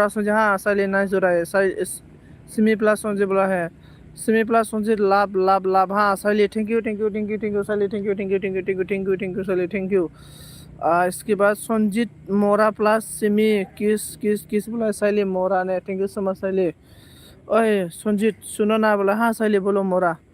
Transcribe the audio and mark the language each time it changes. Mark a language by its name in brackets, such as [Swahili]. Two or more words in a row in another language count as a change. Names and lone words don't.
[Hindi] सन्जय हा साइले नायजरा सिमी प्लस सन्जय बोला है सिमी प्लस सन्जय लाभ हाँ साइले थैंक यू साइले थैंक यू साइले थैंक यू इसके बाद संजीत मोरा प्लस सिमी किस बोला साइले मोरा ने [English] thank you so much [Hindi] साइले ओए संजीत सुनो ना बोला हाँ साइले बोलो मोरा